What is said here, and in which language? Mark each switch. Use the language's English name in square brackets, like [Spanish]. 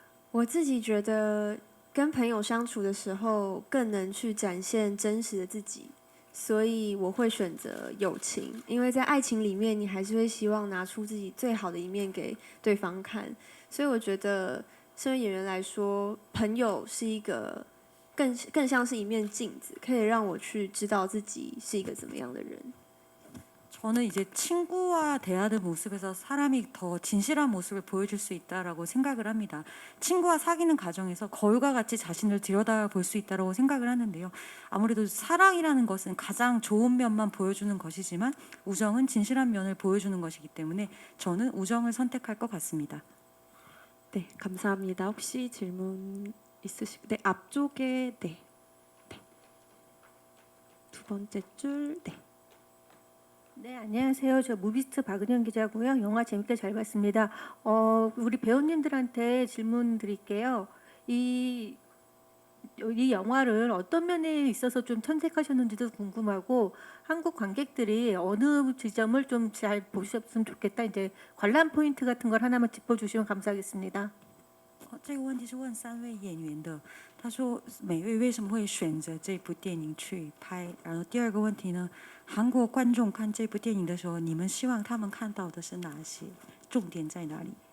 [Chinese] 我自己觉得跟朋友相处的时候更能去展现真实的自己，所以我会选择友情，因为在爱情里面，你还是会希望拿出自己最好的一面给对方看，所以我觉得身为演员来说，朋友是一个更像是一面镜子，可以让我去知道自己是一个怎么样的人。 [Korean] 저는 이제 친구와 대하는 모습에서 사람이 더 진실한 모습을 보여줄 수 있다라고 생각을 합니다. 친구와 사귀는 과정에서 거울과 같이 자신을 들여다볼 수 있다고 생각을 하는데요. 아무래도 사랑이라는 것은 가장 좋은 면만 보여주는 것이지만 우정은 진실한 면을 보여주는 것이기 때문에 저는 우정을 선택할 것 같습니다. 네, 감사합니다. 혹시 질문 네, 앞쪽에 네. 두 번째 줄 네. 네, 안녕하세요. 저 무비스트 박은영 기자고요. 영화 재밌게 잘 봤습니다. 우리 배우님들한테 질문 드릴게요. 이 영화를 어떤 면에 있어서 좀 첨색하셨는지도 궁금하고 한국 관객들이 어느 지점을 좀 잘 보셨으면 좋겠다. 이제 관람 포인트 같은 걸 하나만 짚어주시면 감사하겠습니다. [Chinese] 这个问题是问3位演员的。他说每位为什么会选择这部电影去拍？然后第二个问题呢，韩国观众看这部电影的时候，你们希望他们看到的是哪些？重点在哪里？